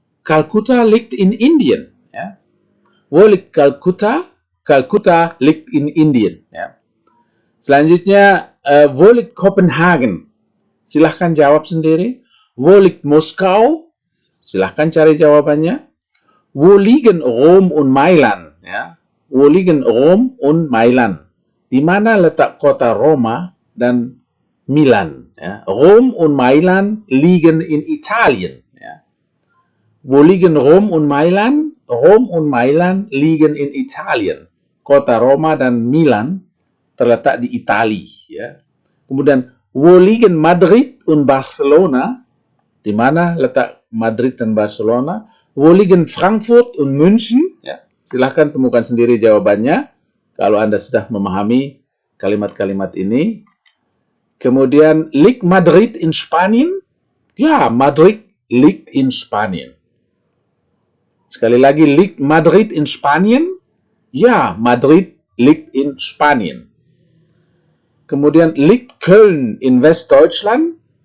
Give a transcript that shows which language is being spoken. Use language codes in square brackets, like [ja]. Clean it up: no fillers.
[de] Kalkutta liegt in Indien. Ya. Wo liegt Kalkutta? Kalkutta liegt in Indien. [id] Ya. Selanjutnya, [de] wo liegt Copenhagen? [id] Silahkan jawab sendiri. [de] Wo liegt Moskau? [id] Silahkan cari jawabannya. [de] Wo liegen Rom und Mailand? Ya. Wo liegen Rom und Mailand? [id] Di mana letak kota Roma dan Milan? Ya. [de] Rom und Mailand liegen in Italien. Ya. Wo liegen Rom und Mailand? Rom und Mailand liegen in Italien. [id] Kota Roma dan Milan terletak di Itali. Ya. Kemudian, [de] wo liegen Madrid und Barcelona? [id] Di mana letak Madrid dan Barcelona? [de] Wo liegen Frankfurt und München? [id] Ya, silahkan temukan sendiri jawabannya kalau Anda sudah memahami kalimat-kalimat ini. Kemudian, [de] liegt Madrid in Spanien? Ya, Madrid liegt in Spanien. [id] Sekali lagi, [de] liegt Madrid in Spanien? Ya, Madrid liegt in Spanien. [id] Kemudian, [de] liegt Köln in Westdeutschland?